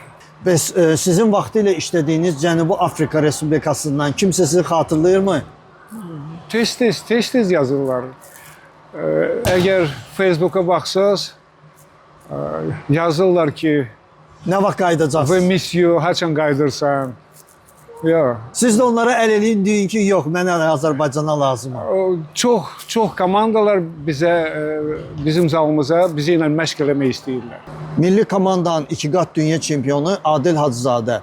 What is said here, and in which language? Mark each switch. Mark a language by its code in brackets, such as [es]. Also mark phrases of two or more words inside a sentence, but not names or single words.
[az] Bəs sizin vaxtilə işlədiyiniz Cənubi Afrika Respublikasından kimsə sizi xatırlayırmı? Tez-tez yazırlar. Əgər Facebook'a baxsaz, yazırlar ki, Nə vaxt qaydacaqsınız? [en] we miss you, [az] haçan qaydırsan. Yox. Siz də onlara əl eləyin, deyin ki, yox, mənə Azərbaycana lazımam. Çox komandalar bizim zalımıza, bizi ilə məşq eləmək istəyirlər. Milli komandanın 2 qat dünya çempionu Adil Hacızadə.